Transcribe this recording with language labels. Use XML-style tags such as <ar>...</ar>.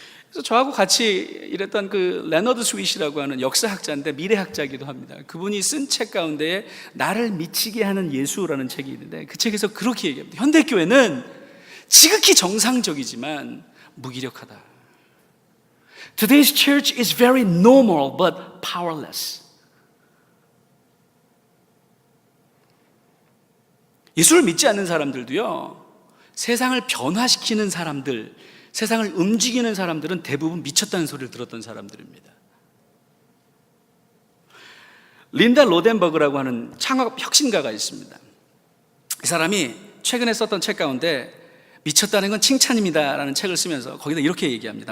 <ko>그래서 저하고 같이 일했던 그 레너드 스윗이라고 하는 역사학자인데 미래학자이기도 합니다. 그분이 쓴 책 가운데 나를 미치게 하는 예수라는 책이 있는데, 그 책에서 그렇게 얘기합니다. 현대교회는 지극히 정상적이지만 무기력하다.</ko> <en>Today's church is very normal but powerless.</en> <ko>예수를 믿지 않는 사람들도요, 세상을 변화시키는 사람들, 세상을 움직이는 사람들은 대부분 미쳤다는 소리를 들었던 사람들입니다. 린다 로덴버그라고 하는 창업 혁신가가 있습니다. 이 사람이 최근에 썼던 책 가운데 미쳤다는 건 칭찬입니다 라는 책을 쓰면서 거기다 이렇게 얘기합니다.</ko>